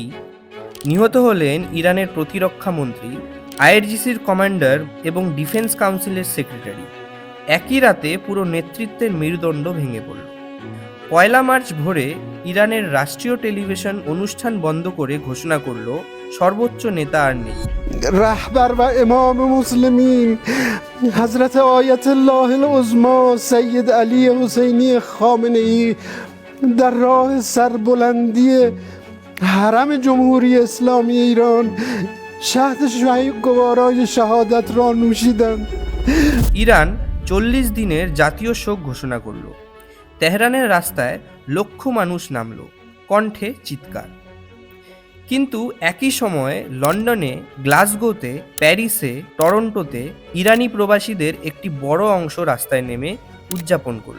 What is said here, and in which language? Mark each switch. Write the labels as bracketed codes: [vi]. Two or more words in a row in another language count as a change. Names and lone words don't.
[bn] নিহত হলেন ইরানের প্রতিরক্ষা মন্ত্রী, আইআরজিসির কমান্ডার এবং [en] defence council [bn] সেক্রেটারি। একই রাতে পুরো নেতৃত্বের মেরুদণ্ড ভেঙে পড়ল। 1 মার্চ ভোরে ইরানের রাষ্ট্রীয় টেলিভিশন অনুষ্ঠান বন্ধ করে ঘোষণা করল সর্বোচ্চ নেতা আর নেই। [fa] رهبر و امام مسلمین حضرت آیت الله العظما سید علی حسینی خامنه ای در راه سربلندی حرم جمهوری اسلامی ایران شهد گوارای شهادت را نوشیدند. [bn] ইরান 40 দিনের জাতীয় শোক ঘোষণা করল। তেহরানের রাস্তায় লক্ষ মানুষ নামল, কণ্ঠে চিৎকার। কিন্তু একই সময়ে লন্ডনে, গ্লাসগোতে, প্যারিসে, টরন্টোতে ইরানি প্রবাসীদের একটি বড় অংশ রাস্তায় নেমে উদযাপন করল।